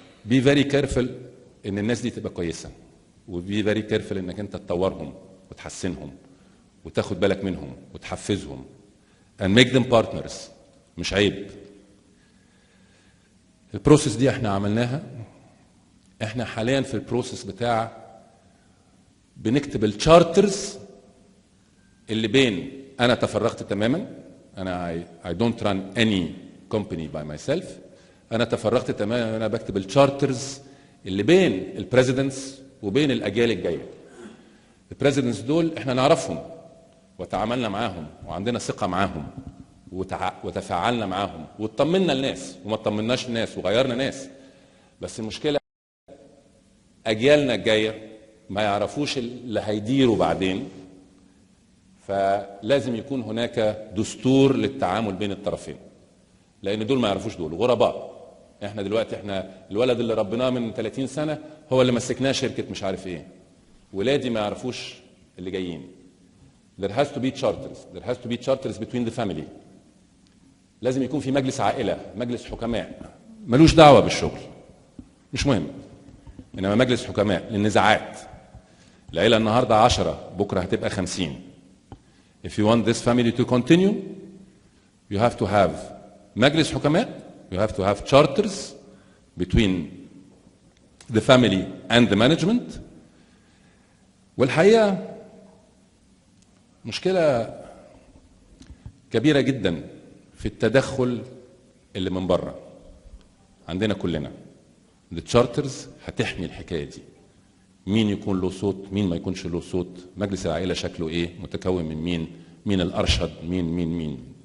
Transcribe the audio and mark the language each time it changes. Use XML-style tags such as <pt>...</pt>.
<en>Be very careful</en> <ar>ان الناس دي تبقى كويسه. وبي</ar> <en>very careful</en> <ar>انك انت تطورهم وتحسنهم وتاخد بالك منهم وتحفزهم</ar> <en>and make them partners.</en> <ar>مش عيب. البروسيس دي احنا عملناها. احنا حاليا في البروسيس بتاع بنكتب التشارترز اللي بين انا تفرغت تماما. انا</ar> <en>I don't run any company by myself.</en> <ar>انا تفرغت تماما. انا بكتب التشارترز اللي بين البريزيدنتس وبين الاجيال الجايه. البريزيدنتس دول احنا نعرفهم وتعاملنا معاهم وعندنا ثقه معاهم وتفاعلنا معاهم واطمنا الناس وما اطمناش الناس وغيرنا ناس. بس المشكله اجيالنا الجايه ما يعرفوش اللي هيديروا بعدين. فلازم يكون هناك دستور للتعامل بين الطرفين لان دول ما يعرفوش دول غرباء. احنا دلوقتي الولد اللي ربناه من 30 سنه هو اللي مسكناه شركه مش عارف ايه. ولادي ما يعرفوش اللي جايين.</ar> <en>There has to be charters. There has to be charters between the family.</en> <ar>لازم يكون في مجلس عائله، مجلس حكماء ملوش دعوه بالشغل مش مهم، انما مجلس حكماء للنزاعات. العيله النهارده 10 بكره هتبقى 50.</ar> <en>If you want this family to continue you have to have</en> <ar>مجلس حكماء.</ar> <en>You have to have charters between the family and the management.</en> <ar>والحقيقه مشكله كبيره جدا في التدخل اللي من بره عندنا كلنا. التشارترز هتحمي الحكايه دي. مين يكون له صوت، مين ما يكونش له صوت، مجلس العائله شكله ايه، متكون من مين، مين الارشد، مين.</ar>